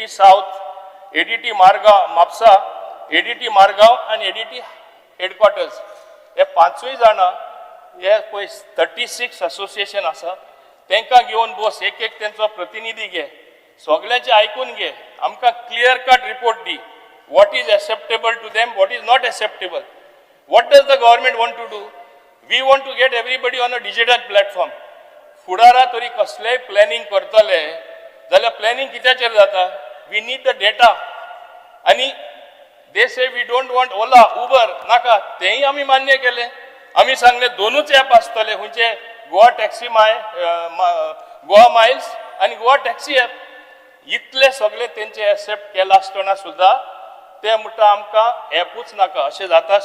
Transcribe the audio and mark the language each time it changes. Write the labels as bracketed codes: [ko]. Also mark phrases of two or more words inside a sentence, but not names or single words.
[kok] साउथ एडीटी मारगांव म्हापसा एडीटी मारगांव आनी एडीटी हेडक्वॉर्टर्स हे 5 जाणां हे पळय 36 असोसिएशन आसा तांकां घेवन बस एक तेंचो प्रतिनिधी घे सगळ्यांचे आयकून घे आमकां [en] clear cut report [kok] दी [en] what is acceptable to them what is not acceptable what does the government want to do we want to get everybody on a digital platform [kok] फुडारा तरी कसलेंय प्लॅनिंग करतले जाल्यार प्लॅनिंग कित्याचेर जाता? [en] We need the data. आणि they say we don't want Ola Uber नाका, [mr] तेही आम्ही मान्य केले. [kok] आम्ही सांगले दोनूच ॲप आसतले, खंयचे गोवा टॅक्सी गोवा मायल्स आणि गोवा टॅक्सी ॲप. इतले सगळे त्यांचे एक्सेप्ट केला आसतना सुद्धा ते म्हणटा आमकां ॲपूच नाका अशें जाता.